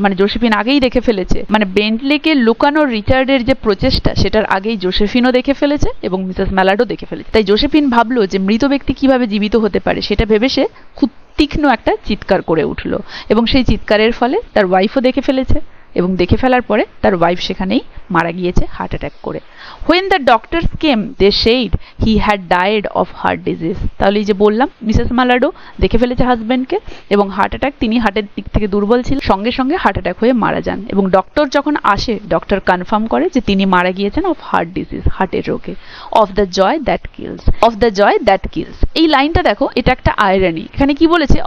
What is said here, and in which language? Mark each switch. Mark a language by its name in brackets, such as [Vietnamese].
[Bangla] মানে জোসেফিন আগেই দেখে ফেলেছে, মানে বেন্টলিকে লুকানোর রিচার্ডের যে প্রচেষ্টা সেটার আগেই জোসেফিনও দেখে ফেলেছে এবং মিসেস ম্যালার্ডও দেখে ফেলেছে। তাই জোসেফিন ভাবলো যে মৃত ব্যক্তি কিভাবে জীবিত হতে পারে, সেটা ভেবে সে খুব তীক্ষ্ণ একটা চিৎকার করে উঠলো এবং সেই চিৎকারের ফলে তার ওয়াইফও দেখে ফেলেছে এবং দেখে ফেলার পরে তার ওয়াইফ সেখানেই মারা গিয়েছে হার্ট অ্যাটাক করে। [English] When the doctors came, they said he had died of heart disease. [Bangla] তাহলে এই যে বললাম মিসেস মালাডো দেখে ফেলেছে হাজবেন্ডকে এবং হার্ট অ্যাটাক, তিনি হার্টের দিক থেকে দুর্বল ছিল, সঙ্গে সঙ্গে হার্ট অ্যাটাক হয়ে মারা যান এবং ডক্টর যখন আসে ডক্টর কনফার্ম করে যে তিনি মারা গিয়েছেন [English] of heart disease, [Bangla] হার্টের রোগে। [English] of the joy that kills, [Bangla] of the joy that kills, এই লাইনটা দেখো, এটা একটা আয়রনি। এখানে কি বলেছে?